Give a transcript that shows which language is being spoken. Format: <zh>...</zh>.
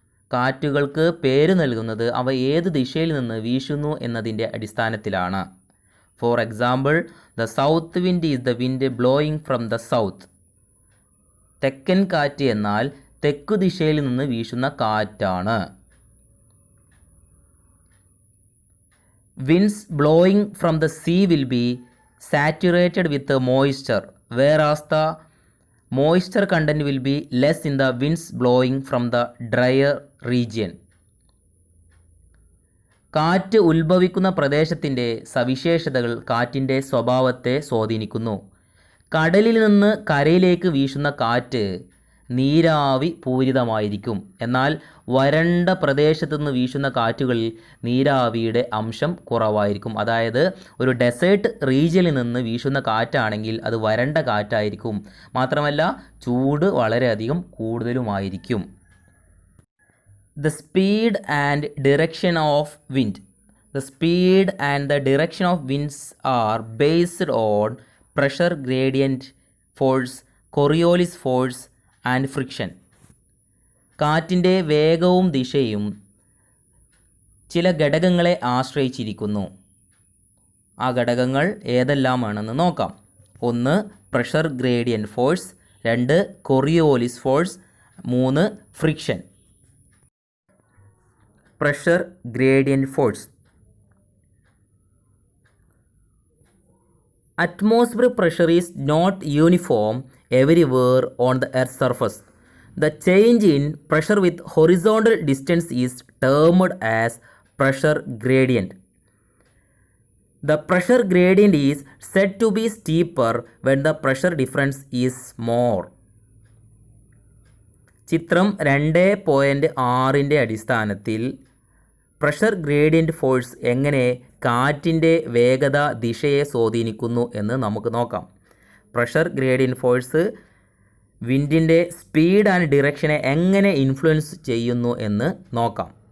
<ml>കാറ്റുകൾക്ക് പേര് നൽകുന്നത് അവ ഏത് ദിശയിൽ നിന്ന് വീശുന്നു എന്നതിൻ്റെ അടിസ്ഥാനത്തിലാണ്.</ml> <en>For example the south wind is the wind blowing from the south.</en> <ml>തെക്കൻ കാറ്റ് എന്നാൽ തെക്കു ദിശയിൽ നിന്ന് വീശുന്ന കാറ്റാണ്.</ml> <en>Winds blowing from the sea will be saturated with moisture, whereas the moisture content will be less in the winds blowing from the drier region.</en> <ml>കാറ്റ് ഉത്ഭവിക്കുന്ന പ്രദേശത്തിൻ്റെ സവിശേഷതകൾ കാറ്റിൻ്റെ സ്വഭാവത്തെ സ്വാധീനിക്കുന്നു. കടലിൽ നിന്ന് കരയിലേക്ക് വീശുന്ന കാറ്റ് നീരാവി പൂരിതമായിരിക്കും. എന്നാൽ വരണ്ട പ്രദേശത്തു നിന്ന് വീശുന്ന കാറ്റുകളിൽ നീരാവിയുടെ അംശം കുറവായിരിക്കും. അതായത് ഒരു ഡെസേർട്ട് റീജിയനിൽ നിന്ന് വീശുന്ന കാറ്റാണെങ്കിൽ അത് വരണ്ട കാറ്റായിരിക്കും. മാത്രമല്ല ചൂട് വളരെയധികം കൂടുതലുമായിരിക്കും.</ml> <en>The speed and direction of wind. The speed and the direction of winds are based on pressure gradient force, Coriolis force and friction.</en> <ml>കാറ്റിൻ്റെ വേഗവും ദിശയും ചില ഘടകങ്ങളെ ആശ്രയിച്ചിരിക്കുന്നു. ആ ഘടകങ്ങൾ ഏതെല്ലാമാണെന്ന് നോക്കാം. 1 pressure gradient force, 2 Coriolis force, 3 friction. Pressure gradient force.</ml> <en>Atmospheric pressure is not uniform everywhere on the Earth's surface. The change in pressure with horizontal distance is termed as pressure gradient. The pressure gradient is said to be steeper when the pressure difference is more.</en> <ml>ചിത്രം 2.6ൻ്റെ അടിസ്ഥാനത്തിൽ pressure gradient force എങ്ങനെ കാറ്റിൻ്റെ വേഗത ദിശയെ സ്വാധീനിക്കുന്നു എന്ന് നമുക്ക് നോക്കാം. Pressure gradient force വിൻഡിൻ്റെ speed and ഡിറക്ഷനെ എങ്ങനെ ഇൻഫ്ലുവൻസ് ചെയ്യുന്നു എന്ന് നോക്കാം.</ml>